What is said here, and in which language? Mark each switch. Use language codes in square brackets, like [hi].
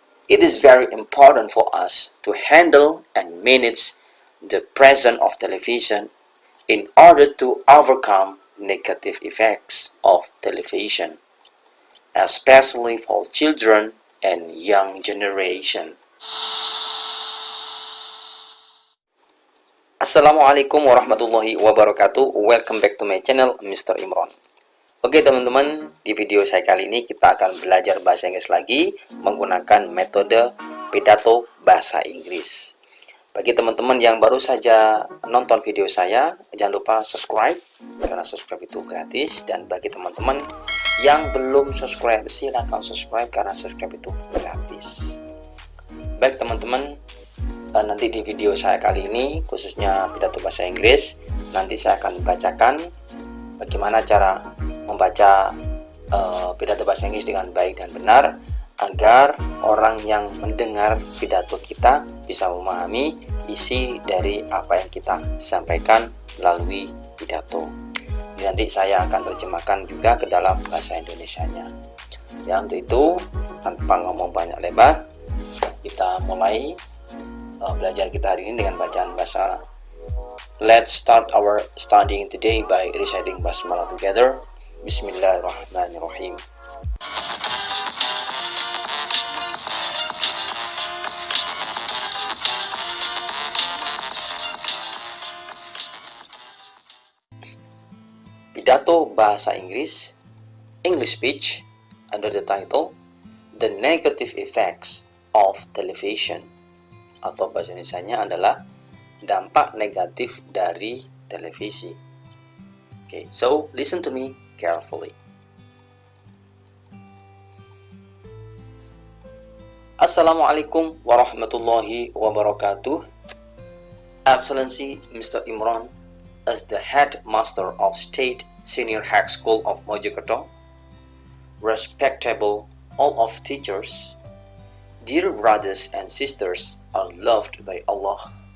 [en] It is very important for us to handle and manage the presence of television in order to overcome negative effects of television, especially for children and young generation. [ar] Assalamualaikum warahmatullahi wabarakatuh. [en] Welcome back to my channel, Mr. Imron. [id] Oke teman-teman, di video saya kali ini kita akan belajar bahasa Inggris lagi menggunakan metode pidato bahasa Inggris. Bagi teman-teman yang baru saja nonton video saya, jangan lupa subscribe karena subscribe itu gratis. Dan bagi teman-teman yang belum subscribe, silahkan subscribe karena subscribe itu gratis. Baik teman-teman, nanti di video saya kali ini khususnya pidato bahasa Inggris, nanti saya akan bacakan bagaimana cara membaca pidato bahasa Inggris dengan baik dan benar agar orang yang mendengar pidato kita bisa memahami isi dari apa yang kita sampaikan melalui pidato. Nanti saya akan terjemahkan juga ke dalam bahasa Indonesianya. Ya, untuk itu tanpa ngomong banyak lebar, kita mulai belajar kita hari ini dengan bacaan bahasa. [en] Let's start our studying today by reciting basmalah together. [ar] Bismillahirrahmanirrahim. [id] Pidato bahasa Inggris, [en] English speech, under the title The Negative Effects of Television, [id] atau bahasa Indonesianya adalah dampak negatif dari televisi. [en] Okay, so listen to me carefully. [ar] Assalamualaikum warahmatullahi wabarakatuh. [en] Excellency Mr. Imron, as the headmaster of State Senior High School of Mojokerto, respectable all of teachers, dear brothers and sisters are loved by Allah.